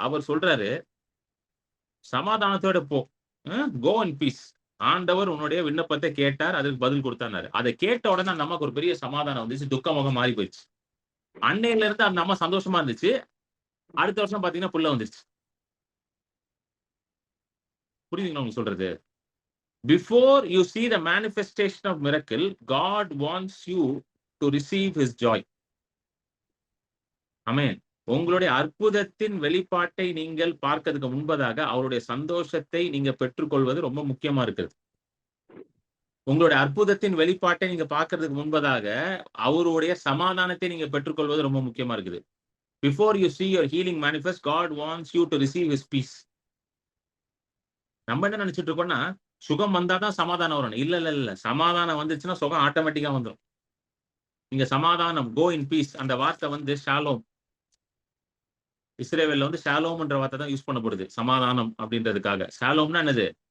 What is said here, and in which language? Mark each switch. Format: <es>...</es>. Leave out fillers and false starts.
<ta>அவர் சொல்றாரு, சமாதானத்தோட போ.</ta> <en>Go in peace.</en> <ta>ஆண்டவர் உன்னுடைய விண்ணப்பத்தை கேட்டார், அதுக்கு பதில் கொடுத்தாரு. அதை கேட்ட உடனே அந்த அம்மாக்கு ஒரு பெரிய சமாதானம் வந்துச்சு, துக்கமுகம் மாறி போயிடுச்சு. அன்னையில இருந்து அந்த அம்மா சந்தோஷமா இருந்துச்சு. அடுத்த வருஷம் பாத்தீங்கன்னா புள்ள வந்துருச்சு. புரியுதுங்களா உங்களுக்கு சொல்றது?</ta> <en>Before you see the manifestation of miracle, God wants you to receive his joy.</en> <ta>ஆமென். உங்களுடைய அற்புதத்தின் வெளிப்பாட்டை நீங்கள் பார்க்கிறதுக்கு முன்பதாக அவருடைய சந்தோஷத்தை நீங்க பெற்றுக்கொள்வது ரொம்ப முக்கியமா இருக்குது. உங்களுடைய அற்புதத்தின் வெளிப்பாட்டை நீங்க பார்க்கிறதுக்கு முன்பதாக அவருடைய சமாதானத்தை நீங்க பெற்றுக்கொள்வது ரொம்ப முக்கியமா இருக்குது.</ta> <en>Before you see your healing manifest, God wants you to receive his peace.</en> <ta>நம்ம என்ன நினைச்சிட்டு இருக்கோம்னா, சுகம் வந்தாதான் சமாதானம் வரும். இல்ல. சமாதானம் வந்துச்சுன்னா சுகம் ஆட்டோமேட்டிக்கா வந்துடும். நீங்க சமாதானம்,</ta> <en>go in peace,</en> <ta>அந்த வார்த்தை வந்து ஷாலோம். இஸ்ரேவேல்ல வந்து ஷாலோம்ன்ற வார்த்தை தான் யூஸ் பண்ணப்படுது சமாதானம் அப்படின்றதுக்காக. ஷாலோம்னா என்னது?</ta>